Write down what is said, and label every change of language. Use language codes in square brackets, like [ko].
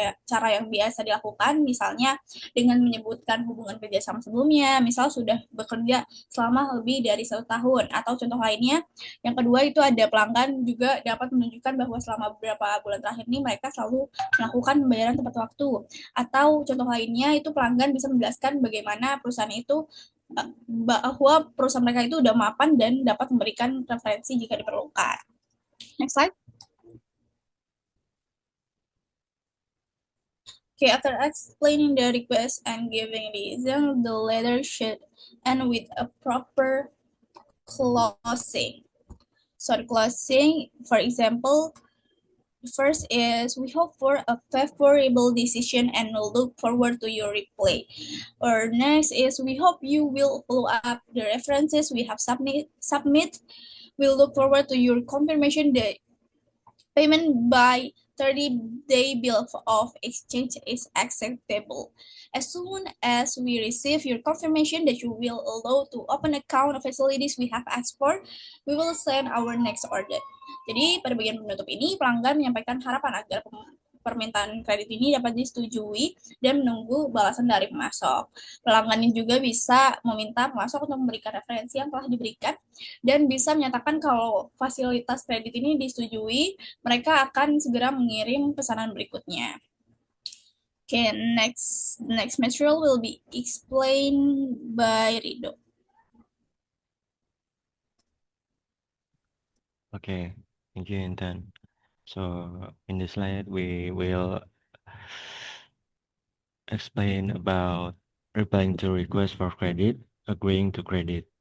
[id] Cara yang biasa dilakukan misalnya dengan menyebutkan hubungan kerjasama sebelumnya, misal sudah bekerja selama lebih dari 1 tahun, atau contoh lainnya yang kedua itu ada pelanggan juga dapat menunjukkan bahwa selama beberapa bulan terakhir ini mereka selalu melakukan pembayaran tepat waktu. Atau contoh lainnya itu pelanggan bisa menjelaskan bagaimana perusahaan itu bahwa perusahaan mereka itu udah mapan dan dapat memberikan referensi jika diperlukan. [en] Next slide. Okay, after explaining the request and giving reason, the letter should end with a proper closing. So the closing, for example, first is we hope for a favorable decision and look forward to your reply. Or next is we hope you will follow up the references we have submit. We'll look forward to your confirmation that payment by 30-day bill of exchange is acceptable. As soon as we receive your confirmation that you will allow to open account of facilities we have asked for, we will send our next order. [id] Jadi pada bagian penutup ini, pelanggan menyampaikan harapan agar permintaan kredit ini dapat disetujui dan menunggu balasan dari pemasok. Pelanggan ini juga bisa meminta pemasok untuk memberikan referensi yang telah diberikan dan bisa menyatakan kalau fasilitas kredit ini disetujui, mereka akan segera mengirim pesanan berikutnya. [en] Okay, next material will be explained by Rido. Okay, thank you, Intan. So in this slide, we will explain about replying to request for credit, agreeing to credit.